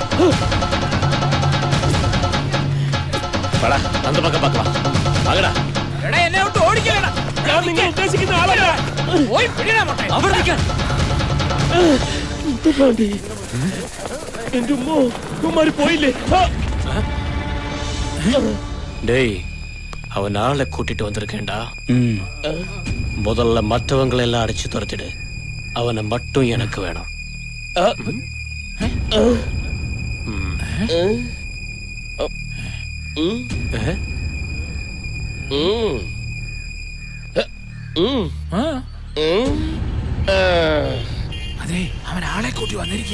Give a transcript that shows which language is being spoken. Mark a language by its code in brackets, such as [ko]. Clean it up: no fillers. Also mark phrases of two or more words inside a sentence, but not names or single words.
[ml] എന്നെ വിട്ട് ഓടിക്കലടാ. ഞാൻ നിങ്ങൾ ഉദ്ദേശിക്കുന്ന ആളല്ല. പോയി പിടിയടാ മുട്ട. അവിടെ നിൽക്കാൻ. എന്റെ ഉമ്മമാര് പോയില്ലേ? [ta] டேய், அவன் ஆளை கூட்டிட்டு வந்திருக்கேன்டா. முதல்ல மற்றவங்களை எல்லாம் அடிச்சு துரத்திடு. அவனை மட்டும் எனக்கு வேணும். [ml] അതെ, അവൻ ആളെ കൂട്ടി വന്നിരിക്കുക.